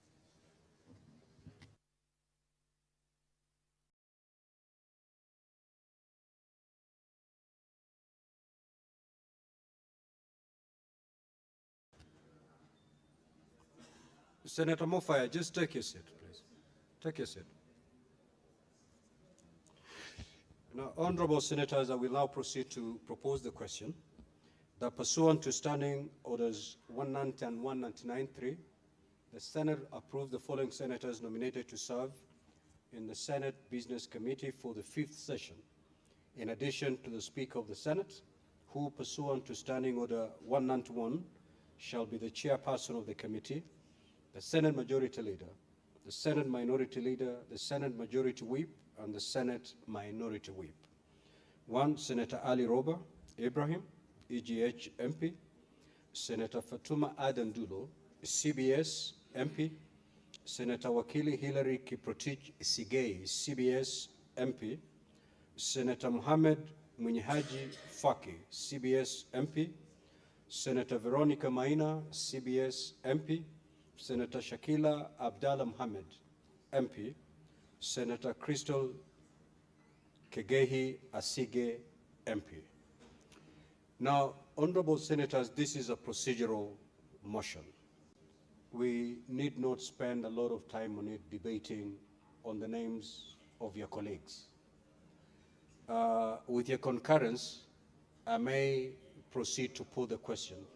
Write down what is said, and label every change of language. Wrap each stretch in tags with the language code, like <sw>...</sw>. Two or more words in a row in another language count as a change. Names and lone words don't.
<en>Senator Mofaya, just take your seat, please. Take your seat. Now, honorable senators, I will now proceed to propose the question that pursuant to Standing Orders 190 and 199.3, the Senate approve the following senators nominated to serve in the Senate Business Committee for the 5th session, in addition to the Speaker of the Senate, who pursuant to Standing Order 191 shall be the chairperson of the committee, the Senate Majority Leader, the Senate Minority Leader, the Senate Majority Whip, and the Senate Minority Whip. 1. Senator Ali Roba Ibrahim, EGH MP. Senator Fatuma Adan Dulo, CBS MP. Senator Wakili Hilary Kiprotich Sigei, CBS MP. Senator Mohamed Mwenyehaji Faki, CBS MP. Senator Veronica Maina, CBS MP. Senator Shakila Abdallah Mohamed, MP. Senator Crystal Kegehi Asige, MP. Now, honorable senators, this is a procedural motion. We need not spend a lot of time on it debating on the names of your colleagues. With your concurrence, I may proceed to put the question.</en>